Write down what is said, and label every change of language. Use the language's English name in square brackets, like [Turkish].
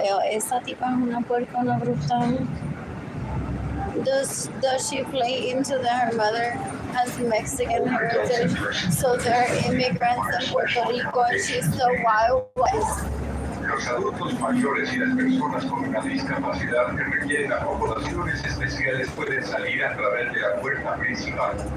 [Spanish] Esa tipa es una puercona brutal. [English] Does she play into that her mother has Mexican heritage, so they're immigrants in Puerto Rico and she's the Wild West? [Spanish] Los adultos mayores y las personas con una discapacidad que requieren acomodaciones especiales pueden salir a través de la puerta principal.